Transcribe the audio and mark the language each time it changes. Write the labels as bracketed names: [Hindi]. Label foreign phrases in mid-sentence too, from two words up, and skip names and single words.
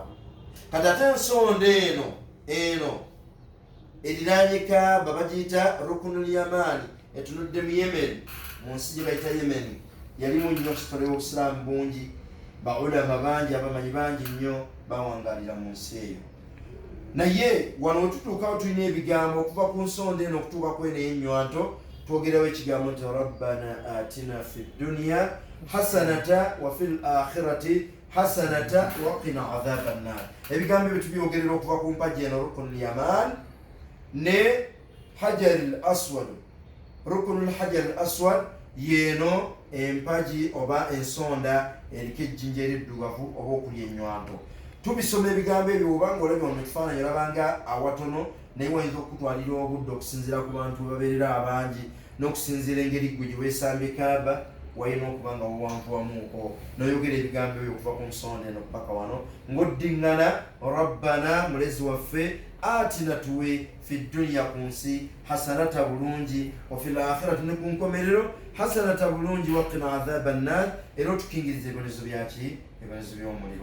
[Ganda] Kati ate ensonda eno eriraanye Kaaba bagiyita Rukunul Yamani, etunudde mu Yemen, mu nsi gye bayita Yemen. Yalimu nnyo kitole obusiraamu bungi, baulama bangi abamanyi bangi nnyo bawangalira mu nsi eyo. Naye wano wetutuukawo tulina ebigambo okuva ku nsonda eno okutuuka ku eno ey'ennywanto twogerawo ekigambo nti [Arabic] ربنا آتنا في الدنيا حسنة وفي الآخرة حسنة وقنا عذاب النار. [Ganda] Ebigambo ebyo tubyogerera okuva ku mpagi eno Rukunul Yaman ne Hajarul Aswad. Rukunul Hajarul Aswad yeno empagi oba ensonda eriko ejjinja eriddugavu oba okuli ennywanto. Tubisoma ebigambo ebyo oba ng'olabye mu kifaananyi olabanga awatono naye wayinza okutwalira obudde okusinziira ku bantu babeerera abangi n'okusinziira engeri gwe gye weesambye Kaaba walina okuba nga wawanvuwamuko n'oyogera ebigambo ebyo okuva ku nsonda eno paka wano ng'oddiŋŋana rabbana mulezi waffe atina tuwe [Arabic] في الدنيا [Ganda] ku nsi hasanata bulungi [Arabic] وفي الآخرة [Ganda] ne ku nkomerero hasanata bulungi [Arabic] وقنا عذاب النار [Ganda] era otukingiriza ebibonezo byaki ebibonezo by'omuliro.